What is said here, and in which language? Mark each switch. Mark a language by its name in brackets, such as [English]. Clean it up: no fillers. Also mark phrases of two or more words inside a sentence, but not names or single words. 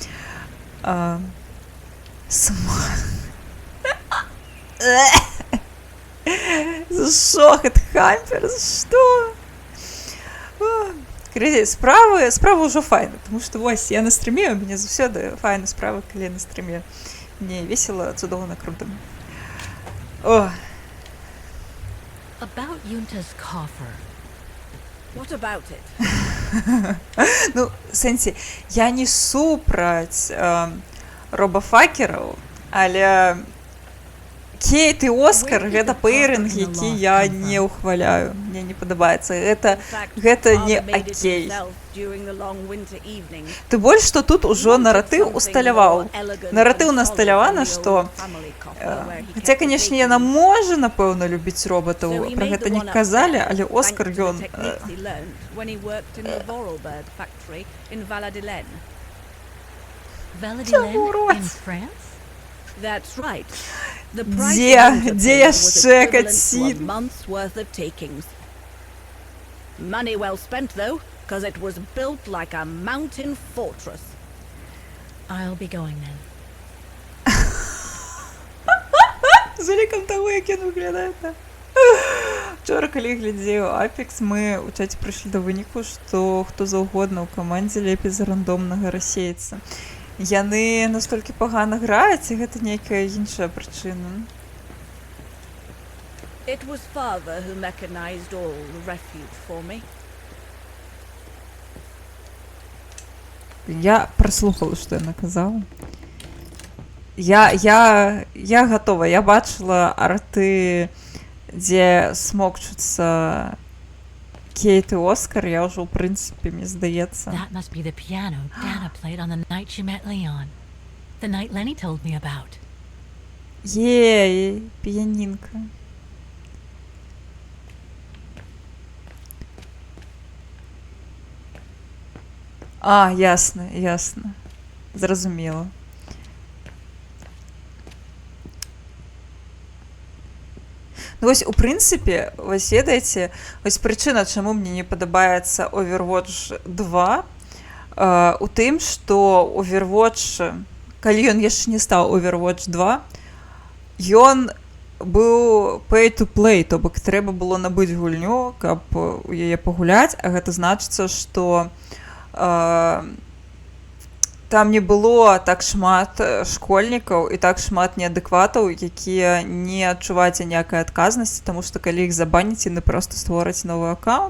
[Belarusian] За што гэты хампер? За што? Справа ўжо файна, таму што вось я на стрыме, у мяне заўсёды файна справа, калі я на стрыме. Мне весела, цудоўна, крута. О! [English] About Yunta's coffer. What about it? [Belarusian] Ну, сэнсе, я не супраць робафакераў, але Кейт і Оскар гэта пэйрынг, які я не ўхваляю. Мне не падабаецца. Гэта не акей. Ты больш, што тут ужо наратыў усталяваў. Наратыў насталявана, што... Хаця, канешне, яна можа, напэўна, любіць робатаў. Пра гэта не казалі, але Оскар ён... [English] Valladolid in France? That's right. [Belarusian] Дзе яшчэ кацін? [English] Month's worth of takings. Money well spent though, because it was built like a mountain fortress. I'll be going then. [Belarusian] З улікам таго, як ён выглядае. Вчора, калі глядзеў Apex, мы ў чаце прыйшлі да выніку, што хто заўгодна ў камандзе лепей за рандомнага расейца. Яны настолькі пагана граюць, і гэта нейкая іншая прычына. [English] It was father who mechanized all the refuge for me. [Belarusian] Я праслухала, што яна казала. Я гатова. Я бачыла арты, дзе смокчуцца Кейт і Оскар, я ўжо, ў прынцыпе, мне здаецца. [English] That must be the piano Dana played on the night she met Leon. The night Lenny told me about. [Belarusian] Ей, піянінка. А, ясна. Зразумела. Ну, вось, у прынцыпе, вось ведаеце, вось прычына, чаму мне не падабаецца Overwatch 2, у тым, што Overwatch, калі ён яшчэ не стаў Overwatch 2, ён быў [English] pay to play, [Belarusian] то бок трэба было набыць гульню, каб у яе пагуляць, а гэта значыцца, што там не было так шмат школьнікаў і так шмат неадэкватаў, якія не адчуваюць ніякай адказнасці, таму што калі іх забаніць, яны проста створаць новы аккаунт.